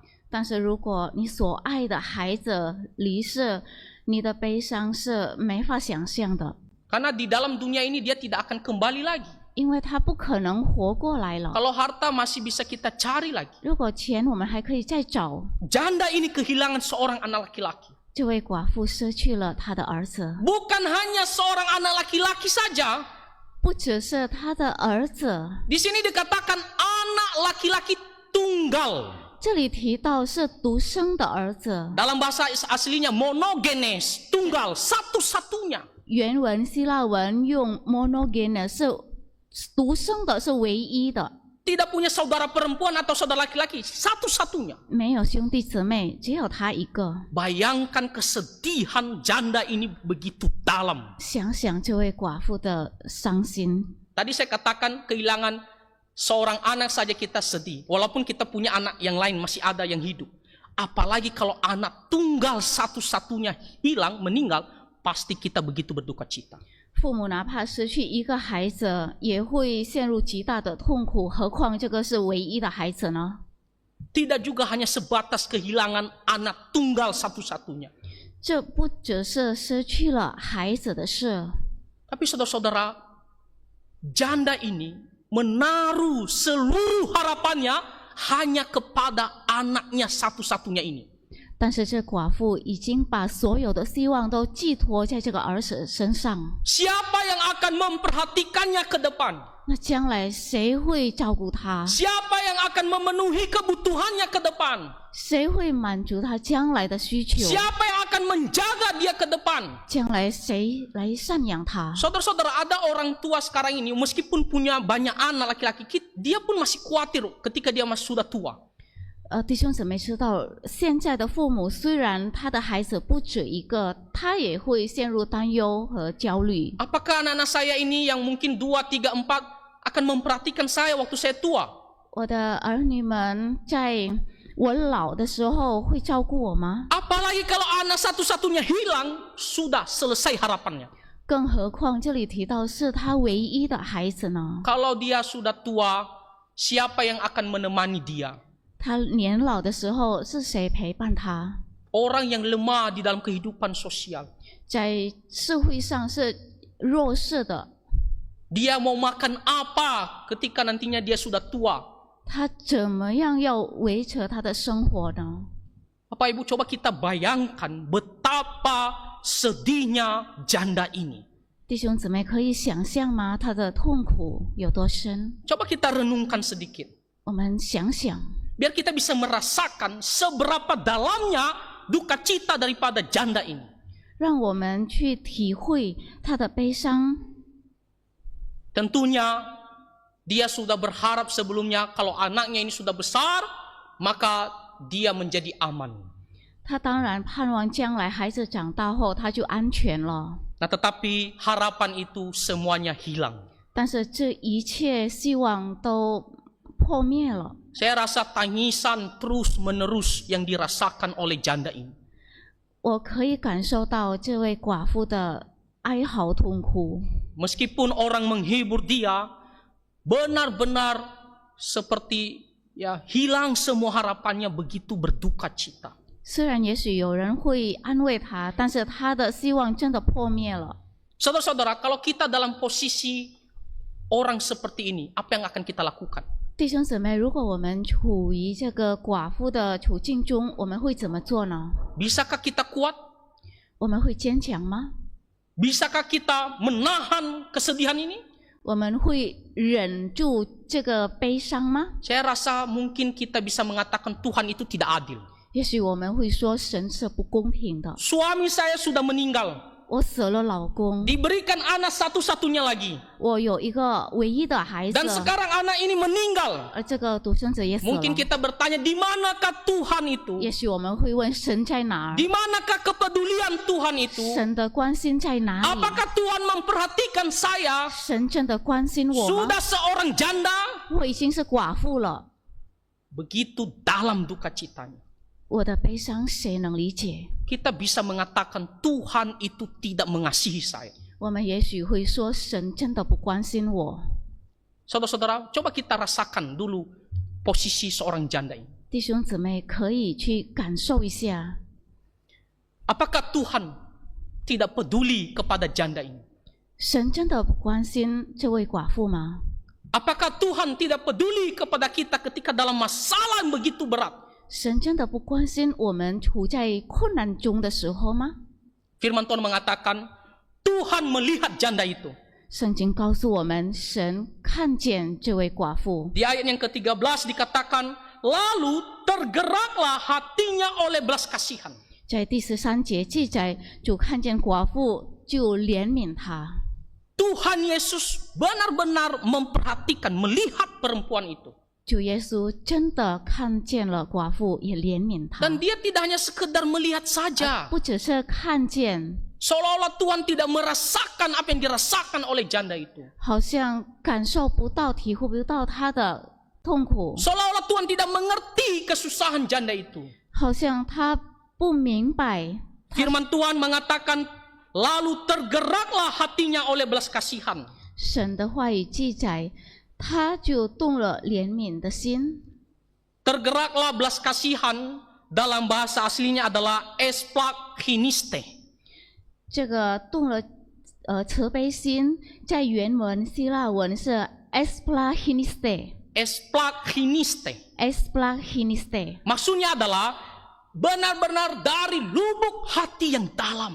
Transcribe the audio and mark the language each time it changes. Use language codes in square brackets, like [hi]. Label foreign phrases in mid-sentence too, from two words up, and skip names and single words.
[zh] 但是如果你所爱的孩子离世，你的悲伤是没法想象的， [id] Karena di dalam dunia ini dia tidak akan kembali lagi. [zh] 因为他不可能活过来了。 [id] Kalau harta masih bisa kita cari lagi. [zh] 如果钱我们还可以再找， [id] Janda ini kehilangan seorang anak laki-laki. [zh] 这位寡妇失去了她的儿子， [id] Bukan hanya seorang anak laki-laki saja. [zh] 不只是她的儿子， [id] Di sini dikatakan anak laki-laki tunggal. [zh] 这里提到是独生的儿子。 [id] Dalam bahasa aslinya monogenes, tunggal, satu-satunya. [zh] 原文希腊文用 monogenes 是独生的，是唯一的。 [id] tidak punya saudara perempuan atau saudara laki-laki, satu-satunya. [zh] 没有兄弟姊妹，只有他一个。 [id] Bayangkan kesedihan janda ini begitu dalam. [zh] 想想这位寡妇的伤心。 [id] Tadi saya katakan kehilangan seorang anak saja kita sedih. Walaupun kita punya anak yang lain masih ada yang hidup. Apalagi kalau anak tunggal satu-satunya hilang, meninggal, pasti kita begitu berduka cita. [zh] 父母哪怕失去一个孩子，也会陷入极大的痛苦，何况这个是唯一的孩子呢？ [id] Tidak juga hanya sebatas kehilangan anak tunggal satu-satunya. [zh] 这不只是失去了孩子的事， [id] Tapi saudara-saudara, janda ini menaruh seluruh harapannya hanya kepada anaknya satu-satunya ini. [zh] 但是这寡妇已经把所有的希望都寄托在这个儿子身上。 [id] Siapa yang akan memperhatikannya ke depan? [zh] 那将来谁会照顾他？ [id] Siapa yang akan memenuhi kebutuhannya ke depan? [zh] 谁会满足他将来的需求？ [id] Siapa yang akan menjaga dia ke depan? [zh] 将来谁来赡养他？ [id] Saudara-saudara, ada orang tua sekarang ini meskipun punya banyak anak laki-laki, dia pun masih khawatir ketika dia masih sudah tua. [zh] 弟兄姊妹知道，现在的父母虽然他的孩子不止一个，他也会陷入担忧和焦虑。 [id] Apakah anak-anak saya ini yang mungkin 2, 3, 4 akan memperhatikan saya waktu saya tua? [zh] 我的儿女们在我老的时候会照顾我吗？ [id] Apalagi kalau anak satu-satunya hilang, sudah selesai harapannya. [zh] 更何况这里提到是他唯一的孩子呢？ [id] Kalau dia sudah tua, siapa yang akan menemani dia? [zh] 他年老的时候是谁陪伴他？ [id] Orang yang lemah di dalam kehidupan sosial. [zh] 在社会上是弱势的， [id] Dia mau makan apa ketika nantinya dia sudah tua? [zh] 他怎么样要维持他的生活呢？ [id] Bapak Ibu, coba kita bayangkan betapa sedihnya janda ini. [zh] 弟兄姊妹可以想象吗？他的痛苦有多深？ [id] Coba kita renungkan sedikit. [zh] 我们想想， [id] Biar kita bisa merasakan seberapa dalamnya duka cita daripada janda ini. [zh] 让我们去体会他的悲伤。 [id] Tentunya dia sudah berharap sebelumnya kalau anaknya ini sudah besar, maka dia menjadi aman. [zh] 他当然盼望将来孩子长大后他就安全了。 [id] Nah, tetapi harapan itu semuanya hilang. [zh] 但是这一切希望都破灭了。 [id] Saya rasa tangisan terus-menerus yang dirasakan oleh janda ini. [zh] 我可以感受到这位寡妇的哀嚎痛哭。 [id] Meskipun orang menghibur dia, benar-benar seperti ya hilang semua harapannya, begitu berduka cita. [zh] 虽然也许有人会安慰他，但是他的希望真的破灭了。 [id] Saudara-saudara, kalau kita dalam posisi orang seperti ini, apa yang akan kita lakukan? [zh] 弟兄姊妹，如果我们处于这个寡妇的处境中，我们会怎么做呢？ [id] Bisakah kita kuat? [zh] 我们会坚强吗？ [id] Bisakah kita menahan kesedihan ini? [zh] 我们会忍住这个悲伤吗？ [id] Saya rasa mungkin kita bisa mengatakan Tuhan itu tidak adil. [zh] 也许我们会说神是不公平的。 [id] Suami saya sudah meninggal. [zh] 我死了老公， [id] Diberikan anak satu-satunya lagi. [zh] 我有一个唯一的孩子， [id] Dan sekarang anak ini meninggal. [zh] 而这个独生子也死了。 [id] Mungkin kita bertanya, di manakah Tuhan itu? [zh] 也许我们会问神在哪儿？ [id] Di manakah kepedulian Tuhan itu? [zh] 神的关心在哪里？ [id] Apakah Tuhan memperhatikan saya? [zh] 神真的关心我吗？ [id] Sudah seorang janda? [zh] 我已经是寡妇了， [id] Begitu dalam duka citanya. [zh] 我的悲伤谁能理解？ [id] Kita bisa mengatakan Tuhan itu tidak mengasihi saya. [zh] 我们也许会说神真的不关心我。 [id] Saudara-saudara, coba kita rasakan dulu posisi seorang janda ini. [zh] 弟兄姊妹可以去感受一下， [id] Apakah Tuhan tidak peduli kepada janda ini? [zh] 神真的不关心这位寡妇吗？ [id] Apakah Tuhan tidak peduli kepada kita ketika dalam masalah yang begitu berat? [zh] 神真的不关心我们处在困难中的时候吗？ [id] Firman Tuhan mengatakan, Tuhan melihat janda itu. [zh] 圣经告诉我们，神看见这位寡妇。 [id] Di ayat yang ke-13 dikatakan, lalu tergeraklah hatinya oleh belas kasihan. [zh] 在第13节记载，主看见寡妇就怜悯她。 [id] Tuhan Yesus benar-benar memperhatikan, melihat perempuan itu. [zh] 主耶稣真的看见了寡妇，也怜悯她， [id] Dan dia tidak hanya sekedar melihat saja. [zh] 不只是看见， [id] Seolah-olah Tuhan tidak merasakan apa yang dirasakan oleh janda itu. [zh] 好像感受不到、体会不到她的痛苦， [id] Seolah-olah Tuhan tidak mengerti kesusahan janda itu. [zh] 好像她不明白。 [id] Firman Tuhan mengatakan, lalu tergeraklah hatinya oleh belas kasihan. [zh] 神的话语记载，他就动了怜悯的心。 [id] Tergeraklah belas kasihan dalam bahasa aslinya adalah esplachiniste. [zh] 这个动了慈悲心，在原文希腊文是 esplachiniste。 [id] Esplachiniste. [zh] esplachiniste， [id] Maksudnya adalah benar-benar dari lubuk hati yang dalam.